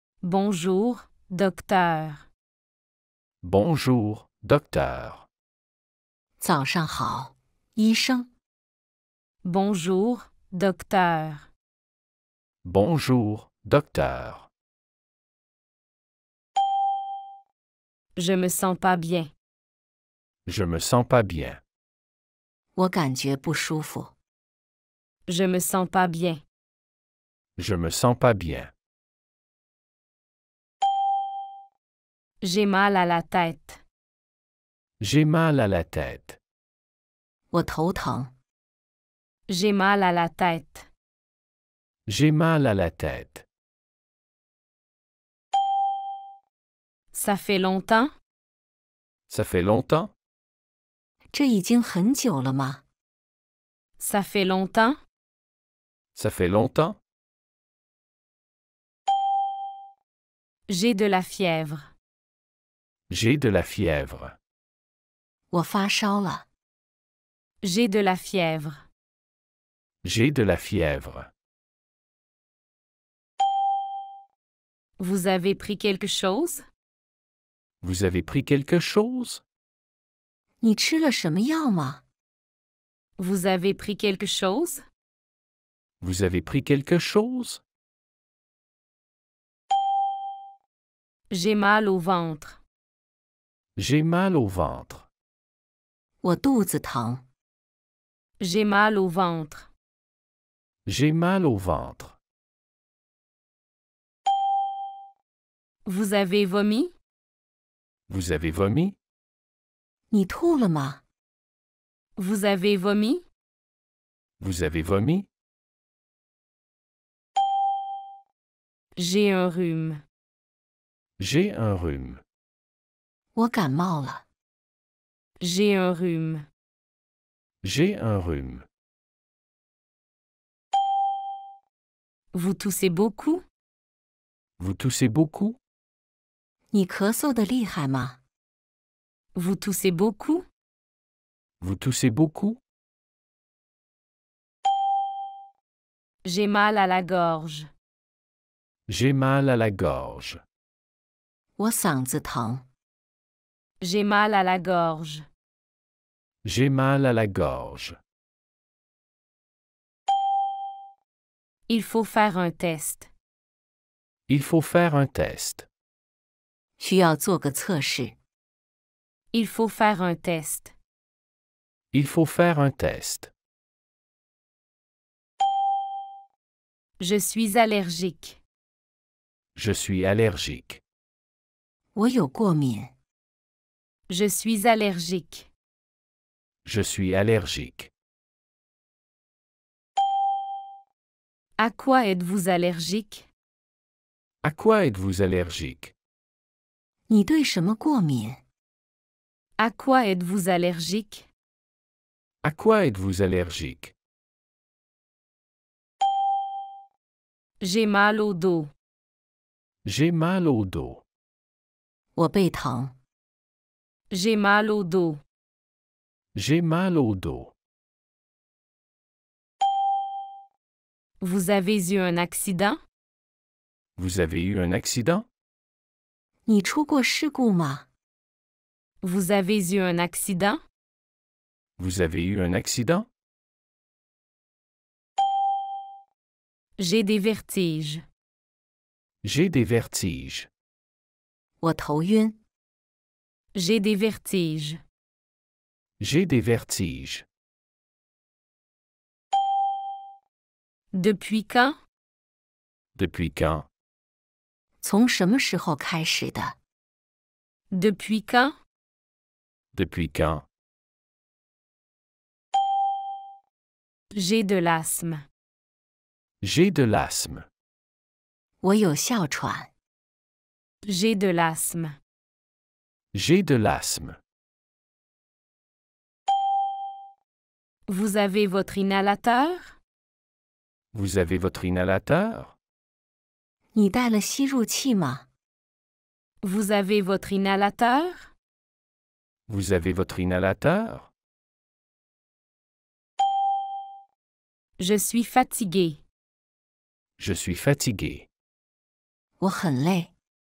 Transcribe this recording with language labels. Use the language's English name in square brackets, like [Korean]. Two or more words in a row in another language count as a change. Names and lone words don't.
[French] Bonjour, docteur. Bonjour, docteur. [Chinese] 早上好，医生。 [French] Bonjour, docteur. Bonjour, docteur. Je me sens pas bien. Je me sens pas bien. [Chinese] 我感觉不舒服。 [French] Je me sens pas bien. Je me sens pas bien. J'ai mal à la tête. J'ai mal à la tête. [Chinese] 我头疼。 [French] J'ai mal à la tête. J'ai mal à la tête. Ça fait longtemps? Ça fait longtemps? [Chinese] 这已经很久了吗？ [French] Ça fait longtemps? Ça fait longtemps? J'ai de la fièvre. J'ai de la fièvre. [Chinese] 我发烧了。 [French] J'ai de la fièvre. J'ai de la fièvre. Vous avez pris quelque chose? Vous avez pris quelque chose? [Chinese] 你吃了什么药吗？ [French] Vous avez pris quelque chose? Vous avez pris quelque chose? J'ai mal au ventre. J'ai mal au ventre. [Chinese] 我肚子疼。 [French] J'ai mal au ventre. J'ai mal au ventre. Vous avez vomi? Vous avez vomi? [Chinese] 你吐了吗？ [French] Vous avez vomi? Vous avez vomi? J'ai un rhume. J'ai un rhume. [Chinese] 我感冒了。 [French] J'ai un rhume. J'ai un rhume. Vous toussez beaucoup? Vous toussez beaucoup? [Chinese] 你咳嗽的厉害吗？ [French] Vous toussez beaucoup? Vous toussez beaucoup? J'ai mal à la gorge. J'ai mal à la gorge. [Chinese] 我嗓子疼。 [French] J'ai mal à la gorge. J'ai mal à la gorge. Il faut faire un test. Il faut faire un test. [Chinese] 需要做个测试。 [French] Il faut faire un test. Il faut faire un test. Je suis allergique. Je suis allergique. [Chinese] 我有过敏。 [French] Je suis allergique. Je suis allergique. À quoi êtes-vous allergique? À quoi êtes-vous allergique? [Chinese] 你对什么过敏？ [French] À quoi êtes-vous allergique? À quoi êtes-vous allergique? J'ai mal au dos. J'ai mal au dos. [Chinese] 我背疼。 [French] J'ai mal au dos. J'ai mal au dos. Vous avez eu un accident? Vous avez eu un accident? [Chinese] 你出过事故吗？ [French] Vous avez eu un accident? Vous avez eu un accident? J'ai des vertiges. J'ai des vertiges. [Chinese] 我头晕。 [French] J'ai des vertiges. J'ai des vertiges. Depuis quand? Depuis quand? [Chinese] 从什么时候开始的？ [French] Depuis quand? Depuis quand? J'ai de l'asthme. J'ai de l'asthme. [Chinese] 我有哮喘。 [French] J'ai de l'asthme. J'ai de l'asthme. Vous avez votre inhalateur? Vous avez votre inhalateur? [Chinese] 你带了吸入器吗？ [French] Vous avez votre inhalateur? Vous avez votre inhalateur? Je suis fatigué. Je suis fatigué. [Chinese] 我很累。